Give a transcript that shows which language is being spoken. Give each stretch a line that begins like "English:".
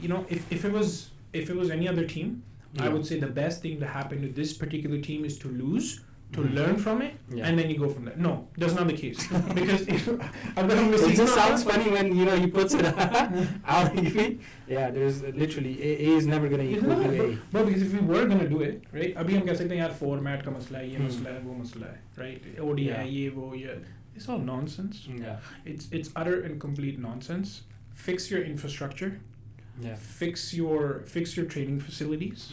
English: If it was any other team, I would say the best thing to happen to this particular team is to lose, to learn from it, and then you go from there. No, that's not the case. Because it just sounds funny when he puts it out. Yeah, there's literally A is never gonna equal to A. No, because if we were gonna do it, right?
Hindi: अभी हम कह सकते हैं यार format का मसला है, ये मसला है, वो मसला है, right?
English: ODI
Hindi: ये वो ये.
English: It's all nonsense. Yeah. It's utter and complete nonsense. Fix your infrastructure. Yeah. Fix your training facilities.